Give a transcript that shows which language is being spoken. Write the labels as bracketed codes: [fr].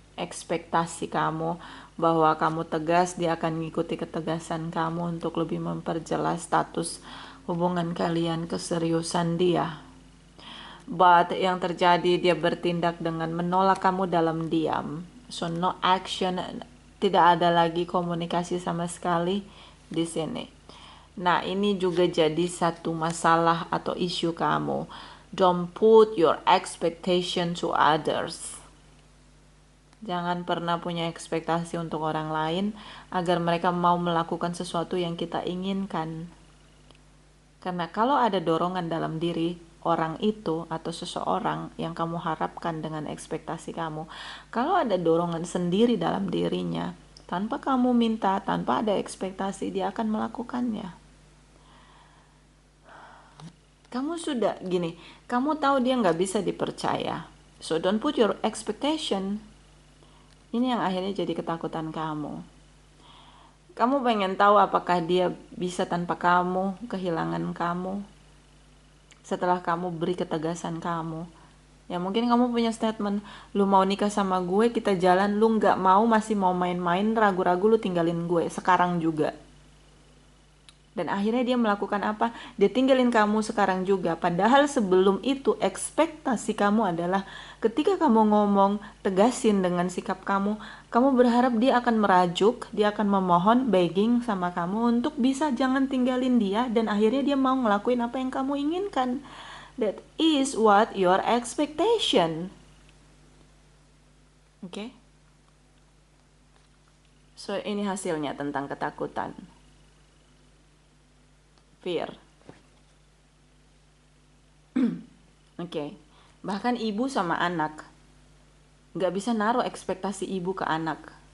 [id] Ekspektasi kamu bahwa kamu tegas, dia akan mengikuti ketegasan kamu untuk lebih memperjelas status hubungan kalian, keseriusan dia. But yang terjadi dia bertindak dengan menolak kamu dalam diam. So [en] no action, [id] tidak ada lagi komunikasi sama sekali di sini. Nah, ini juga jadi satu masalah atau isu kamu. [en] Don't put your expectation to others. [id] Jangan pernah punya ekspektasi untuk orang lain agar mereka mau melakukan sesuatu yang kita inginkan. Karena kalau ada dorongan dalam diri orang itu atau seseorang yang kamu harapkan dengan ekspektasi kamu, kalau ada dorongan sendiri dalam dirinya, tanpa kamu minta, tanpa ada ekspektasi, dia akan melakukannya. Kamu sudah gini, kamu tahu dia nggak bisa dipercaya. So don't put your expectation. Ini yang akhirnya jadi ketakutan kamu. Kamu pengen tahu apakah dia bisa tanpa kamu, kehilangan kamu. Setelah kamu beri ketegasan kamu. Ya mungkin kamu punya statement, lu mau nikah sama gue, kita jalan, lu nggak mau, masih mau main-main, ragu-ragu, lu tinggalin gue, sekarang juga. Dan akhirnya dia melakukan apa? Dia tinggalin kamu sekarang juga. Padahal sebelum itu ekspektasi kamu adalah ketika kamu ngomong, tegasin dengan sikap kamu berharap dia akan merajuk, dia akan memohon, begging sama kamu untuk bisa jangan tinggalin dia, dan akhirnya dia mau ngelakuin apa yang kamu inginkan. [en] That is what your expectation. Oke? [id] So ini hasilnya tentang ketakutan. [en] Fear. [id] Oke. Bahkan ibu sama anak nggak bisa naruh ekspektasi ibu ke anak.